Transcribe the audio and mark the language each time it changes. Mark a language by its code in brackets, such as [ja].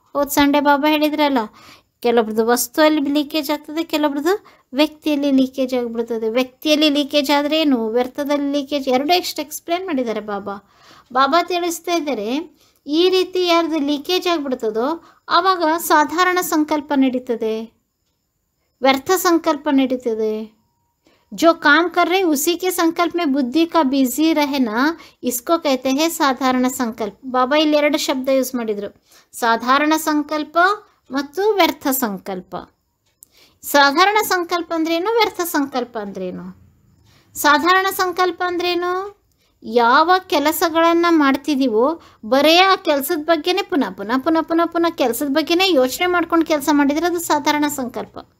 [kn] ಹೋದ ಸಂಡೆ ಬಾಬಾ ಹೇಳಿದ್ರಲ್ಲ, ಕೆಲವೊಬ್ರದ್ದು ವಸ್ತುವಲ್ಲಿ ಲೀಕೇಜ್ ಆಗ್ತದೆ, ಕೆಲವೊಬ್ರದ್ದು ವ್ಯಕ್ತಿಯಲ್ಲಿ ಲೀಕೇಜ್ ಆಗಿಬಿಡ್ತದೆ. ವ್ಯಕ್ತಿಯಲ್ಲಿ ಲೀಕೇಜ್ ಆದರೆ ಏನು, ವ್ಯರ್ಥದಲ್ಲಿ ಲೀಕೇಜ್, ಎರಡೂ ಎಕ್ಸ್ಪ್ಲೇನ್ ಮಾಡಿದ್ದಾರೆ ಬಾಬಾ. ಬಾಬಾ ತಿಳಿಸ್ತಾ ಇದ್ದಾರೆ, ಈ ರೀತಿ ಯಾರ್ದು ಲೀಕೇಜ್ ಆಗಿಬಿಡ್ತದೋ ಆವಾಗ ಸಾಧಾರಣ ಸಂಕಲ್ಪ ನಡೀತದೆ, ವ್ಯರ್ಥ ಸಂಕಲ್ಪ ನಡೀತದೆ. [hi] जो काम कर रहे उसी के संकल्प में बुद्धि का बिजी रहना, इसको कहते हैं साधारण संकल्प. [kn] ಬಾಬಾ ಇಲ್ಲಿ ಎರಡು ಶಬ್ದ ಯೂಸ್ ಮಾಡಿದರು, ಸಾಧಾರಣ ಸಂಕಲ್ಪ ಮತ್ತು ವ್ಯರ್ಥ ಸಂಕಲ್ಪ. ಸಾಧಾರಣ ಸಂಕಲ್ಪ ಅಂದ್ರೇನು, ವ್ಯರ್ಥ ಸಂಕಲ್ಪ ಅಂದ್ರೇನು? ಸಾಧಾರಣ ಸಂಕಲ್ಪ ಅಂದ್ರೇನು? ಯಾವ ಕೆಲಸಗಳನ್ನು ಮಾಡ್ತಿದ್ದೀವೋ ಬರೀ ಆ ಕೆಲಸದ ಬಗ್ಗೆನೇ ಪುನಃ ಪುನಃ ಪುನಃ ಪುನಃ ಪುನಃ ಕೆಲಸದ ಬಗ್ಗೆನೇ ಯೋಚನೆ ಮಾಡ್ಕೊಂಡು ಕೆಲಸ ಮಾಡಿದರೆ ಅದು ಸಾಧಾರಣ ಸಂಕಲ್ಪ.